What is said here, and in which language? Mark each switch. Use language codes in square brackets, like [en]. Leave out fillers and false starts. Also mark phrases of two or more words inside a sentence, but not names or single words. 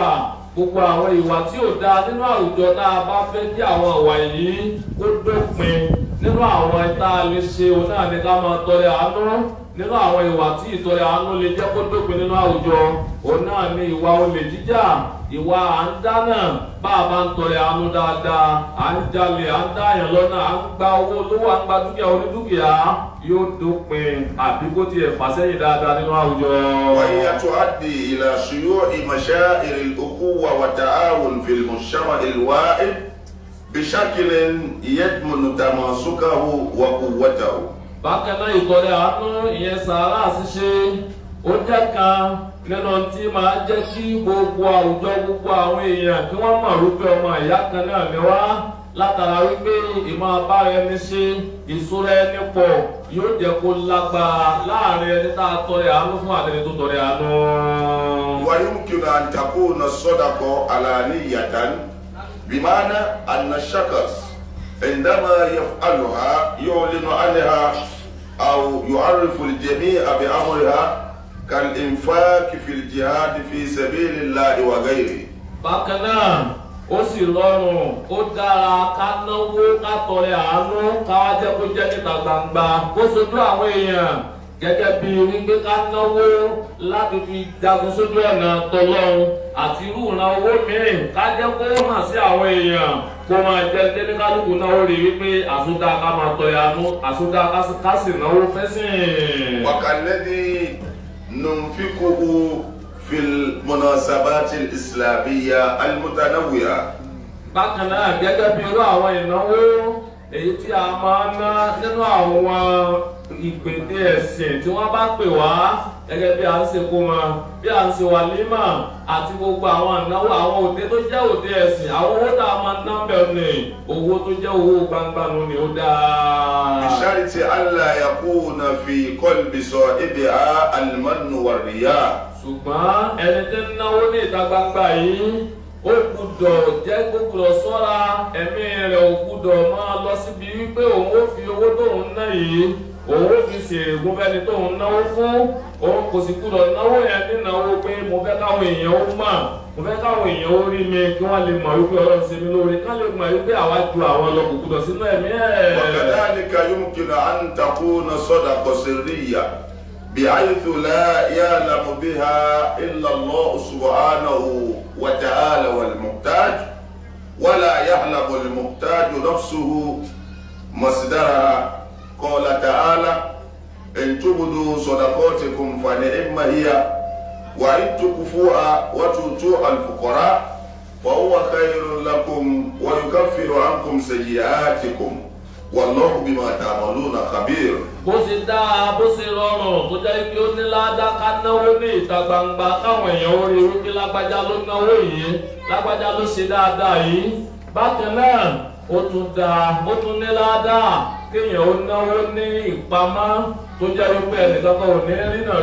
[yo] gbogbo àwọn ìwà tí ò dáa nínú àwùjọ tá a bá fẹ́ kí àwọn ìwà yìí kó dópin nínú àwọn tá a lè ṣe òun náà ní ká máa tọrẹ àánú nínú àwọn ìwà tí ìtọrẹ àánú lè jẹ́ kó dópin nínú àwùjọ òun náà ni ìwà olè jíjà, ìwà à ń dáná bá a bá ń tọrẹ àánú dáadáa, à ń jalè, à ń dáyàn lọ́nà, à ń gba owó olówó, à ń gba dúkìá onídúkìá, yóò dópin àbí kó tiẹ̀ fà sẹ́yìn dáadáa nínú àwùjọ. [ar] وهي تؤدي إلى شيوع مشاعر الأخوة والتعاون في المجتمع الواحد بشكل يضمن تماسكه وقوته. [yo] bákan náà ìtọrẹ àánú ìyẹn sàárà ṣíṣe ó jẹ́ kan nínú tí máa jẹ́ kí gbogbo àwùjọ gbogbo àwọn èèyàn kí wọ́n mọ̀ wípé ọmọ ìyá kan náà ni wá, látara wípé ìmọ̀ abára ẹni ṣe ìṣúra ẹni pọ̀ yóò jẹ́ kó lágbára láàrin ẹni tá a tọrẹ àánú fún àtẹni tó tọrẹ àánú. [ar] ويمكن أن تكون الصدقة علانية بمعنى أن الشخص عندما يفعلها يعلن عنها أو يعرف الجميع بأمرها كالإنفاق في الجهاد في سبيل الله وغيره. [yo] bákan náà ó sì rọrùn ó dára ká náwó ká tọrẹ àánú ká wá jẹ́ kó jẹ́ níta gbangba kó sojú àwọn èèyàn gẹ́gẹ́ bí wípé ká náwó láti fi jagun sójú ọ̀nà tọlọ́run àti irú ìran owó mìíràn ká jẹ́ kó hàn sí àwọn èèyàn kó máa jẹ́ tẹ́lẹ́kálùkù náà ó rí wípé àsúdá ká máa tọrẹ àánú àsúdá ká sì náwó fẹ́sìn. [ar] وكالذي ننفقه في المناسبات الإسلامية المتنوعة. [yo] bákan náà gẹ́gẹ́ bí irú àwọn ìnáwó èyí tí a máa ń ná nínú àwọn ìpèdè ẹ̀sìn tí wọ́n bá pè wá gẹ́gẹ́ bí a ń ṣe kómọ bí a ń ṣe wàlímà àti gbogbo àwọn ìnáwó àwọn òde tó jẹ́ òde ẹ̀sìn àwọn owó tá a máa ń ná bẹ́ẹ̀ ni owó tó jẹ́ owó gbangba nù ni ó dáa. [ar] بشرط ألا يكون في قلب صاحبها المن والرياء. [yo] ṣùgbọ́n ẹni tí ń náwó ní ìta gbangba yìí ó gbúdọ̀ jẹ́ gbúdọ̀ sọ́ra ẹ̀mí rẹ̀ ò gbúdọ̀ máa lọ síbi wípé òun ó fi owó tóun ná yìí òun ó fi ṣèrègùn fẹ́ni tóun náwó fún òun kò sì gbúdọ̀ náwó yẹn nínáwó pé mo fẹ́ káwọn èèyàn ó mọ̀ mo fẹ́ káwọn èèyàn ó rí mi kí wọ́n lè mọ̀ wípé Ọlọ́run ṣe mí lóore ká lè mọ̀ wípé àwa ju àwọn lọ kò gbúdọ̀ sínú ẹ̀mí ẹ̀. [ar] وكذلك يمكن أن تكون صدقة سرية بحيث لا يعلم بها إلا الله سبحانه وتعالى والمحتاج ولا يعلم المحتاج نفسه مصدرها. قال تعالى إن تبدوا صدقاتكم فنعم هي وإن تكفوها وتؤتوها الفقراء فهو خير لكم ويكفر عنكم سيئاتكم والله بما تعملون خبير. [yo] bó ṣe dáa bó ṣe rọrùn tó jẹ́ pé ó ní ládàá ká náwó ní ìta gbangba káwọn èèyàn ó rí wípé lágbájá ló náwó yìí lágbájá ló ṣe dáadáa yìí bákan náà ó tún dáa ó tún ní ládàá kéèyàn ó náwó ní ìpamọ́ tó jẹ́ wípé ẹnìkan kan ò ní rí náà